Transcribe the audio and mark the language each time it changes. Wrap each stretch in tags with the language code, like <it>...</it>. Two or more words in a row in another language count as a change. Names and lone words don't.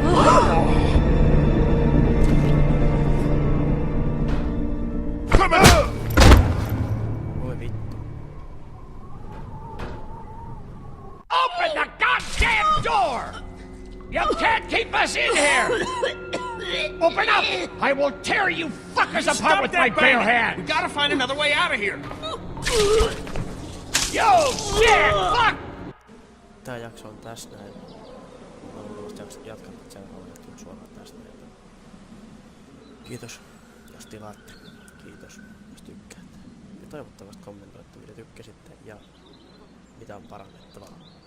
<en>Come out!</en> <fi>Voi vittu.</fi> <en>Open the goddamn door! You can't keep us in here! Open up! I will tear you fuckers apart with my bare hand! We gotta find another way out of here. You shit! Fuck!</en> <fi>Tää jakso on tässä näin. Mä luultavasti jatkan seuraavalla jakson suoraan tästä näin. Kiitos, jos tilaatte. Kiitos, jos tykkäätte. Ja toivottavasti kommentoitte, mitä tykkäsitte ja mitä on parannettavaa.</fi>